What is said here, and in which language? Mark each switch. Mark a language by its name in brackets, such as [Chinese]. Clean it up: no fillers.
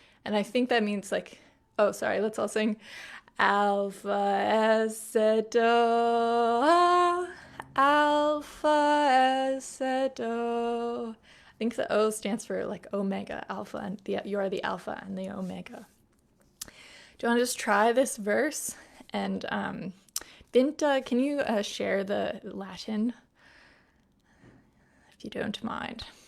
[English] And I think that means like, oh, sorry, let's all sing. [Latin] Alpha es et o, alpha es et o. [English] I think the O stands for like omega, alpha, and you are the alpha and the omega. Do you want to just try this verse? And Binta, can you share the Latin, if you don't mind?